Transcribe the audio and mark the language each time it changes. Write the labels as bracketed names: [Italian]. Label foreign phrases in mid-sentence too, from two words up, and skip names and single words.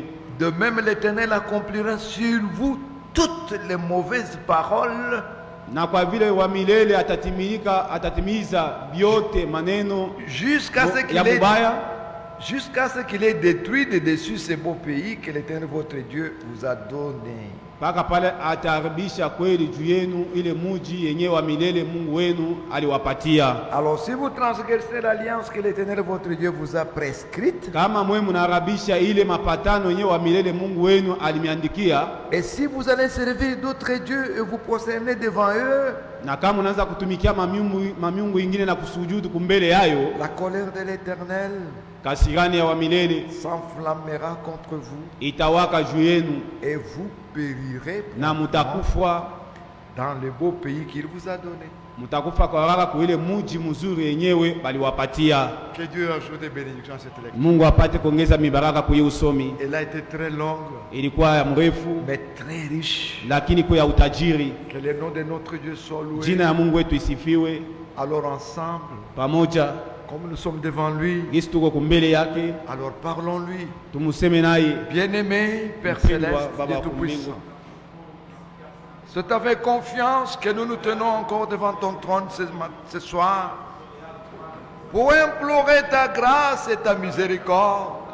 [French] De même, l'Éternel accomplira sur vous toutes les mauvaises paroles [Swahili] Na kwa vile wa milele atatimiza vyote maneno [French] jusqu'à ce qu'il [Swahili] ya [French] ait, [Swahili] mubaya, [French] jusqu'à ce qu'il ait détruit de dessus ce beau pays que l'Éternel votre Dieu vous a donné. [Swahili] mpaka pale ataharibisha kweli juu yenu ile muji yenye wa milele Mungu wenu aliwapatia. [French] Alors, si vous transgressez l'alliance que l'Éternel votre Dieu vous a prescrite, [Swahili] Kama mwe mnaharibisha ile mapatano yenye wa milele Mungu wenu alimiandikia, [French] et si vous allez servir d'autres dieux et vous prosterner devant eux, [Swahili] na kama unaanza kutumikia mamiungu ingine na kusujudu kumbele yayo, [French] la colère de l'Éternel [Swahili] kasirani ya wa milele [French] s'enflammera contre vous [Swahili] itawaka juu yenu [French] et vous périrez [Swahili] na mutakufa [French] dans le beau pays qu'il vous a donné. [Swahili] mutakufa kwa haraka kwa ile muji mzuri yenyewe baliwapatia. [French] Que Dieu ajoute des bénédictions à cette lecture. [Swahili] Mungu apate kuongeza mibaraka kwa usomi. [French] Elle a été très longue, [Swahili] Ilikuwa ya mrefu [French] mais très riche. [Swahili] lakini kwa ya utajiri. [French] Que le nom de notre Dieu soit loué. [Swahili] Jina ya Mungu wetu isifiwe. [French] Alors ensemble, [Swahili] Pamoja [French] comme nous sommes devant lui, [Swahili] gisi tuko kumbele yake, [French] alors parlons-lui. [Swahili] tumuseme naye. [French] Bien-aimé Père [Swahili] Mpendwa [French] Céleste, [Swahili] Baba [French] Dieu [Swahili] wa [French] Tout-Puissant, [Swahili] mbingu, [French] c'est avec confiance que nous nous tenons encore devant ton trône ce soir pour implorer ta grâce et ta miséricorde.